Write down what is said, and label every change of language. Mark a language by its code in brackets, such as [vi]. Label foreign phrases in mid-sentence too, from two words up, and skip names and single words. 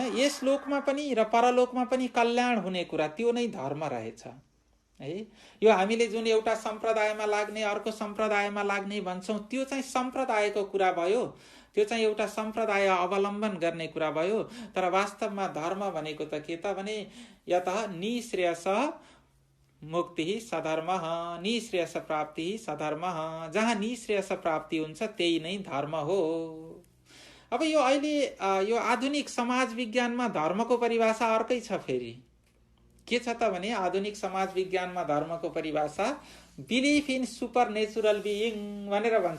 [ne] यस लोकमा पनि र परलोकमा पनि कल्याण हुने कुरा, त्यो नै धर्म रहेछ है। यो हामीले जुन एउटा सम्प्रदायमा लाग्ने अर्को सम्प्रदायमा लाग्ने भन्छौँ, त्यो चाहिँ सम्प्रदायको कुरा भयो, त्यो चाहिँ एउटा सम्प्रदाय अवलम्बन गर्ने कुरा भयो। तर वास्तवमा धर्म भनेको त के त भने [sa] यतः निश्रेयस मुक्ति सधर्म, निश्रेयस प्राप्ति सधर्म। [ne] जहाँ निश्रेयस प्राप्ति हुन्छ त्यही नै धर्म हो। अब यो अहिले यो आधुनिक समाज विज्ञानमा धर्मको परिभाषा अर्कै छ। फेरि के छ त भने आधुनिक समाज विज्ञानमा धर्मको परिभाषा [en] belief in supernatural being [ne] भनेर भन्छ।